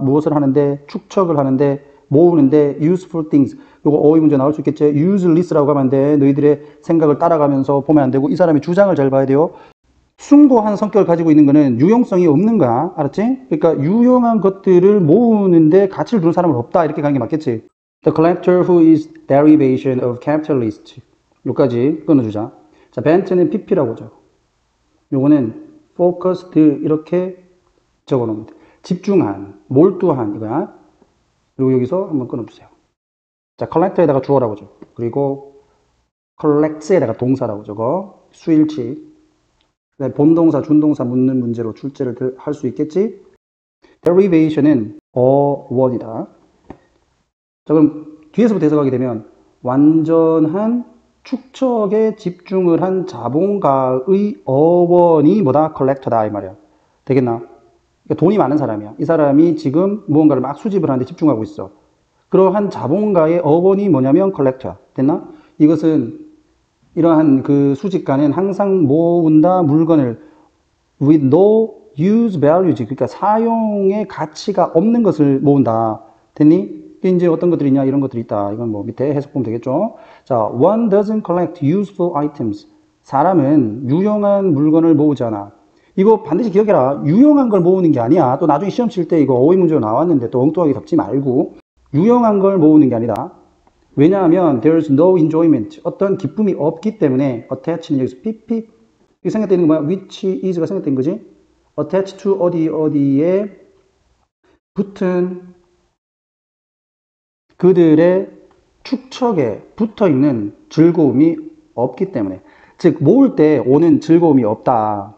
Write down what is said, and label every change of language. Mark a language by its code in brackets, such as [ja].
[ko] 무엇을 하는데 축적을 하는데 모으는데 [en] useful things [ko] 요거 어휘 문제 나올 수 있겠지. useless라고 하면 안 돼. 너희들의 생각을 따라가면서 보면 안 되고 이 사람의 주장을 잘 봐야 돼요. 숭고한 성격을 가지고 있는 거는 유용성이 없는 거야. 알았지? 그러니까 유용한 것들을 모으는데 가치를 두는 사람은 없다. 이렇게 가는 게 맞겠지. [en] The collector who is derivation of capitalist [ko] 여기까지 끊어주자. 자, 벤트는 pp라고 하죠. 요거는 focused 이렇게 적어놓으면 돼. 집중한, 몰두한 이거야. 그리고 여기서 한번 끊어주세요. 자, collect에다가 주어라고 죠. 그리고 collects에다가 동사라고 저거 수일치. 본동사, 준동사 묻는 문제로 출제를 할 수 있겠지? derivation은 어원이다. 자, 그럼 뒤에서부터 해석하게 되면 완전한 축척에 집중을 한 자본가의 어원이 뭐다? collector다 이 말이야. 되겠나? 그러니까 돈이 많은 사람이야. 이 사람이 지금 무언가를 막 수집을 하는데 집중하고 있어. 그러한 자본가의 어원이 뭐냐면 collector야. 됐나? 이것은 이러한 그 수집가는 항상 모은다 물건을 [en] with no use values, [ko] 그러니까 사용의 가치가 없는 것을 모은다. 됐니? 이제 어떤 것들이 있냐? 이런 것들이 있다. 이건 뭐 밑에 해석 보면 되겠죠. [en] 자, one doesn't collect useful items. [ko] 사람은 유용한 물건을 모으지 않아. 이거 반드시 기억해라. 유용한 걸 모으는 게 아니야. 또 나중에 시험 칠 때 이거 어휘 문제로 나왔는데 또 엉뚱하게 잡지 말고 유용한 걸 모으는 게 아니다. 왜냐하면 [en] there's no enjoyment. [ko] 어떤 기쁨이 없기 때문에 attach는 여기서 pp 이 생각되는 거 뭐야? [en] which is [ko] 가 생각된 거지? [en] attach to [ko] 어디에 붙은 그들의 축척에 붙어있는 즐거움이 없기 때문에, 즉 모을 때 오는 즐거움이 없다.